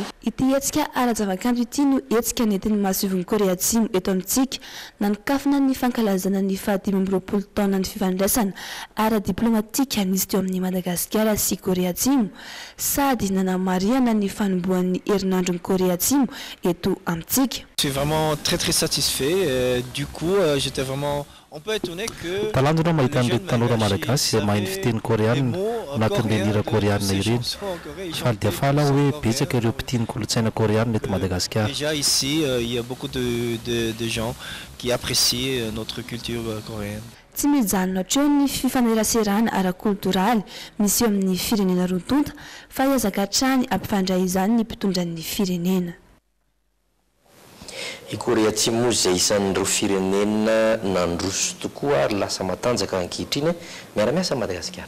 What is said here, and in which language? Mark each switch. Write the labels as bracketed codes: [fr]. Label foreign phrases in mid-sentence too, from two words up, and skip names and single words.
[mg] Ity hetsika ara-javakanto ity no hetsika nentin'ny mahasivon'ny Korea Atsimo eto amintsika nanikafina ny fankalazana ny 20 taona ny fifandraisana ara-diplomatika nisy teo amin'ny Madagasikara sy Korea Atsimo sady nanamariana ny fanombohan'ny herinandron'ny Korea Atsimo eto amintsika. [fr] Je suis vraiment très satisfait. Du coup, j'étais vraiment un peu étonné que [mg] talandona mahita an'ireto tanora malagasy izay mahay ny fiteny koreanina anatin'ireny hira koreanina ireny. Faly dia faly aho hoe betsaka ireo mpitiany kolontsaina koreanina eto Madagasikara. [fr] Déjà ici, il y a beaucoup de gens qui apprécient notre culture coréenne. [mg] Tsy mijanona hatreo ny fifaneraserana ara-kultoraly misy eo amin'ny firenena roa-tonta fa hiazaka hatrany ampifandray izany ny mpitondran'ny firenena. I Korea Atsimo izay isan'ireo firenena nandroso tokoa ary lasa matanjaka ankehitriny miara-miasa Madagasikara.